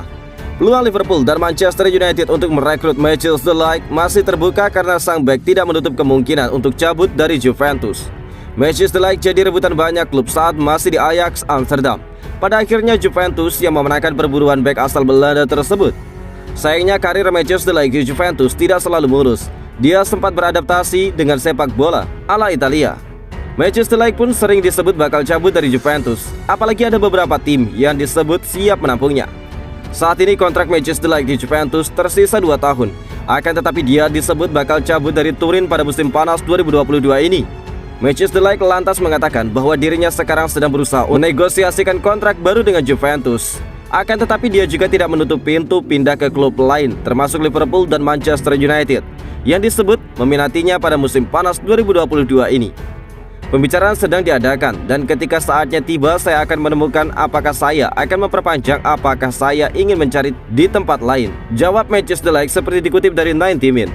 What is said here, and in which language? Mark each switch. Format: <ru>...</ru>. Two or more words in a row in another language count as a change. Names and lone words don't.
<id>Peluang Liverpool dan Manchester United untuk merekrut Matthijs de Ligt masih terbuka karena sang bek tidak menutup kemungkinan untuk cabut dari Juventus. Matthijs de Ligt jadi rebutan banyak klub saat masih di Ajax Amsterdam. Pada akhirnya Juventus yang memenangkan perburuan bek asal Belanda tersebut. Sayangnya karir Matthijs de Ligt di Juventus tidak selalu mulus. Dia sempat beradaptasi dengan sepak bola ala Italia. Matthijs de Ligt pun sering disebut bakal cabut dari Juventus, apalagi ada beberapa tim yang disebut siap menampungnya. Saat ini kontrak Matthijs de Ligt di Juventus tersisa 2 tahun, akan tetapi dia disebut bakal cabut dari Turin pada musim panas 2022 ini. Matthijs de Ligt lantas mengatakan bahwa dirinya sekarang sedang berusaha menegosiasikan kontrak baru dengan Juventus. Akan tetapi dia juga tidak menutup pintu pindah ke klub lain, termasuk Liverpool dan Manchester United, yang disebut meminatinya pada musim panas 2022 ini. Pembicaraan sedang diadakan dan ketika saatnya tiba saya akan menemukan apakah saya akan memperpanjang, apakah saya ingin mencari di tempat lain, jawab Matthijs de Ligt seperti dikutip dari 90 Min.</id>